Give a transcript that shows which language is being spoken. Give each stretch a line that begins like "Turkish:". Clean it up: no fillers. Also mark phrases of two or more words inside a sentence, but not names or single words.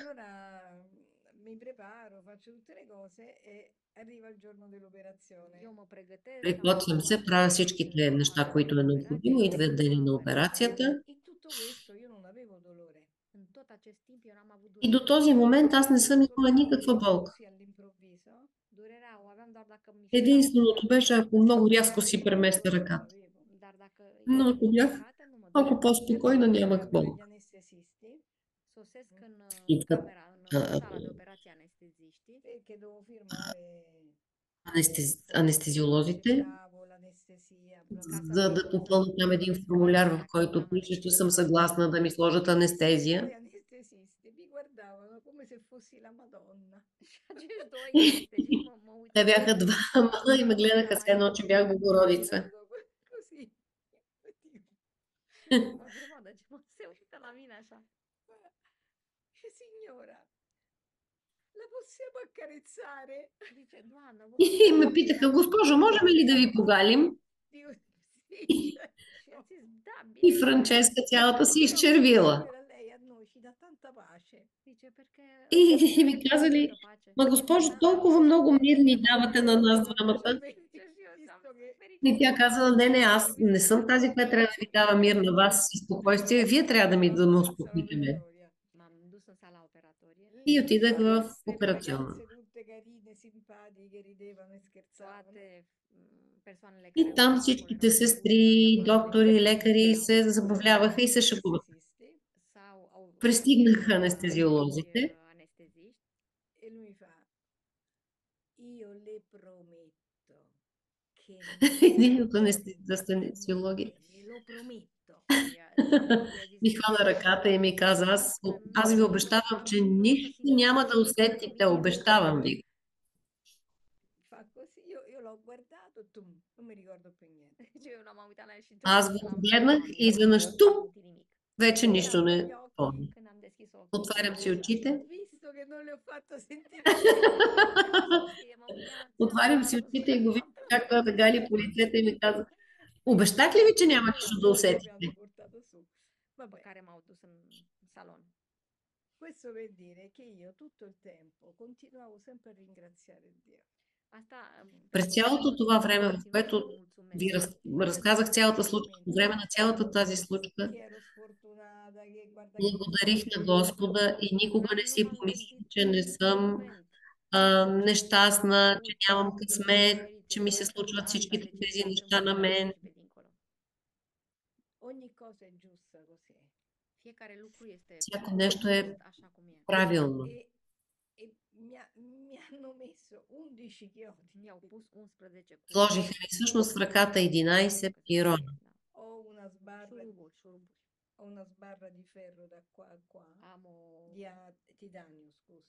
Italian: Allora mi preparo, faccio tutte le cose e arriva il giorno dell'operazione.
Romanian: Eu mă pregătesc,
Bulgarian: Приготвям се, правя всичките неща, които е необходимо, идва деня на операцията.
Italian: In tutto questo io non avevo dolore.
Romanian: În tot acest timp eu n-am avut
Bulgarian: И до
Romanian: durere.
Bulgarian: този момент аз не съм имала никаква болка.
Italian: Così all'improvviso.
Romanian: Durerea o aveam doar dacă mișcam.
Bulgarian: Единственото беше, ако много рязко си преместя ръката.
Romanian: Dar dacă
Bulgarian: Но
Romanian: eram
Bulgarian: ако бях
Romanian: mișcată, nu mă
Bulgarian: малко
Romanian: durea.
Bulgarian: по-спокойна, нямах
Italian: Gli
Bulgarian: болка.
Italian: anestesisti
Romanian: Sosesc în
Bulgarian: Идват
Romanian: camera, în sala de operație anesteziștii.
Italian: perché devo firmare
Bulgarian: анестезиолозите,
Italian: accettavo l'anestesia,
Bulgarian: за да попълня там един формуляр, в който пише, че съм съгласна да ми сложат
Italian: Poi
Bulgarian: анестезия.
Italian: anestesisti mi guardavano come se fossi la Madonna.
Romanian: Și acești doi anesteziști mă
Bulgarian: Те
Romanian: uitau.
Bulgarian: бяха двама и ме гледаха с едно, че бях Богородица.
Italian: Così.
Romanian: Mă grămadă, ce mă se uită la mine așa.
Italian: Signora, la possiamo accarezzare?
Romanian: Zice, doamnă, vă
Bulgarian: И ме питаха, госпожо, можем ли да ви погалим?
Italian: Dico, sì.
Romanian: Și a zis, da,
Bulgarian: И
Romanian: bine.
Bulgarian: Франческа цялата си изчервила.
Italian: Signora, lei a noi ci dà tanta pace.
Romanian: Zice, perché...
Bulgarian: И ми казали, ма госпожо, толкова много мир ни давате на нас двамата. И тя казала, не, аз не съм тази, която трябва да ви дава мир на вас и спокойствие. Вие трябва да ме успокоите мен.
Romanian: M-am dus în sala operatorie.
Bulgarian: И отидах в
Italian: Queste
Bulgarian: операционна.
Italian: ragazze tutte carine, simpatiche, ridevano e scherzavano.
Romanian: Toate persoanele
Bulgarian: И
Romanian: care
Bulgarian: там
Romanian: lucrau acolo
Bulgarian: всичките
Romanian: erau
Bulgarian: сестри, доктори, лекари се забавляваха и се шегуваха.
Romanian: sau
Bulgarian: Пристигнаха анестезиолозите.
Romanian: anesteziști
Italian: E lui mi fa, io le prometto che
Bulgarian: Един от анестезиологите
Italian: me lo prometto.
Bulgarian: ми хвана ръката и ми каза, аз ви обещавам, че нищо няма да усетите, обещавам ви.
Italian: Fa così, io l'ho guardato, non mi ricordo più niente.
Romanian: Deci eu m-am uitat la el și
Bulgarian: Аз го гледнах и изведнъж туп, вече нищо не помня.
Romanian: când am deschis ochii.
Bulgarian: Отварям си очите.
Italian: Visto che non le ho fatto sentire
Bulgarian: Отварям си очите и го виждам как той ме гали по лицето и ми каза, обещах ли ви, че няма нищо да усетите?
Italian: portato su.
Romanian: După
Italian: Vabbè,
Romanian: care m-au dus în salon.
Italian: questo per dire che io tutto il tempo continuavo sempre a ringraziare Dio.
Romanian: Asta
Bulgarian: През цялото това време, в което ви разказах цялата случка, по време на цялата тази случка,
Italian: Che ero sfortunata, che guarda che
Bulgarian: благодарих на Господа и никога не си помислих, че не съм нещастна, че нямам късмет, че ми се случват всичките тези неща на мен.
Italian: ogni cosa è giusta così.
Romanian: Fiecare lucru este
Bulgarian: Всяко нещо е
Romanian: așa cum e.
Bulgarian: правилно.
Italian: E mi hanno messo 11 chiodi.
Romanian: Mi-au pus 11
Bulgarian: Сложиха
Romanian: cununi.
Bulgarian: ми всъщност в ръката 11
Romanian: Că se
Bulgarian: пирона.
Romanian: zice, da.
Italian: Ho una sbarra,
Romanian: Șuruburi.
Italian: ho una sbarra di ferro da qua a qua,
Romanian: Am
Italian: titanio, scusa.